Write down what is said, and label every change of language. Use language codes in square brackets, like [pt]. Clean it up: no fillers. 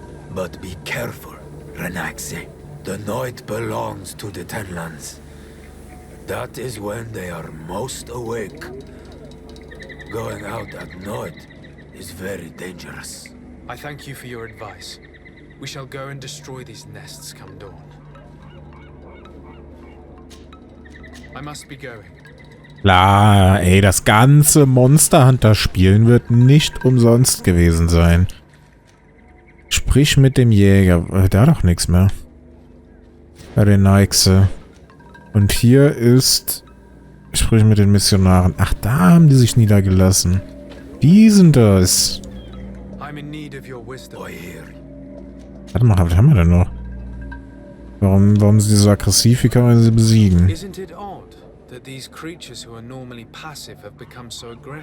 [en] But be careful, Renaxe. The night belongs to the Tenlands. That is when they are most awake. Going out at night is very dangerous. I thank you for your advice. We shall go and destroy these nests come dawn. I must be going. [de] Klar, ey, das ganze Monster Hunter Spielen wird nicht umsonst gewesen sein. Sprich mit dem Jäger. Der hat doch nichts mehr. Bei den Neixe. Und hier ist... Sprich mit den Missionaren. Ach, da haben die sich niedergelassen. Die sind das. [en] I'm in need of your wisdom. [de] Warte mal, was haben wir denn noch? Warum sind die so aggressiv? Wie kann man sie besiegen? [en] Isn't it odd that these creatures who are normally passive have become so aggressive?